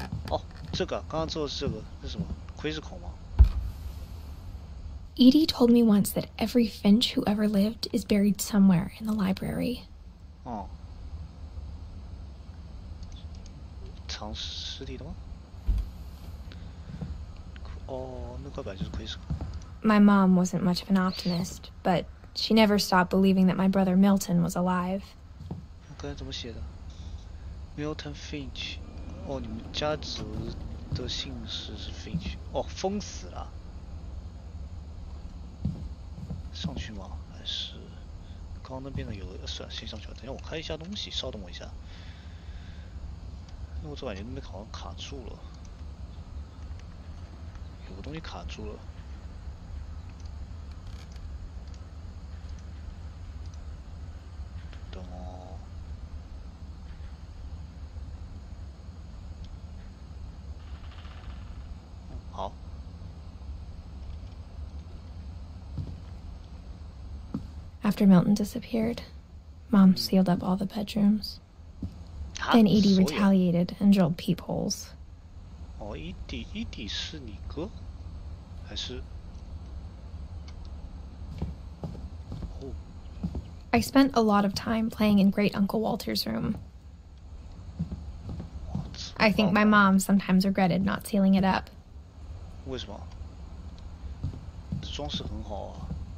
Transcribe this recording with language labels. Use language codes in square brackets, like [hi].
[zh] 哦，这个刚刚做的是这个，这是什么？窥视孔吗？ [en] Edie told me once that every Finch who ever lived is buried somewhere in the library. [zh] 哦，藏尸体的吗？哦，那块板就是窥视孔。 [en] My mom wasn't much of an optimist, but she never stopped believing that my brother Milton was alive. [zh] 我刚才怎么写的 ？Milton Finch。哦，你们家族的姓氏是 Finch。哦，封死了。上去吗？还是刚刚那边的有算先上去吧。等一下我开一下东西，稍等我一下。因为我总感觉那边好像卡住了，有个东西卡住了。等哦。好。 [en] After Milton disappeared, Mom sealed up all the bedrooms. Then Edie retaliated and drilled peepholes. [zh] 哦，Edie是你哥，还是？哦。 [en] I spent a lot of time playing in Great Uncle Walter's room. I think my mom sometimes regretted not sealing it up. [zh] 为什么？装饰很好啊。